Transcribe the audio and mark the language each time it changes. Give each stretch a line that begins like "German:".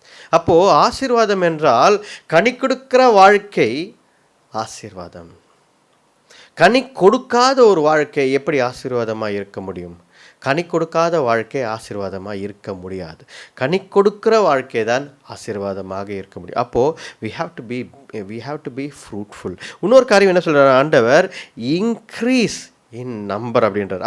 Tamil: அப்போது ஆசீர்வாதம் என்றால் கனி கொடுக்கிற வாழ்க்கை ஆசீர்வாதம். கனி கொடுக்காத ஒரு வாழ்க்கை எப்படி ஆசீர்வாதமாக இருக்க முடியும்? கனி கொடுக்காத வாழ்க்கை ஆசீர்வாதமாக இருக்க முடியாது. கனி கொடுக்கிற வாழ்க்கை தான் ஆசீர்வாதமாக இருக்க முடியும். அப்போது
English: we have to be fruitful.
Tamil: இன்னொரு காரியம் என்ன சொல்கிறார் ஆண்டவர்?
English: increase in number
Tamil: அப்படின்றார்.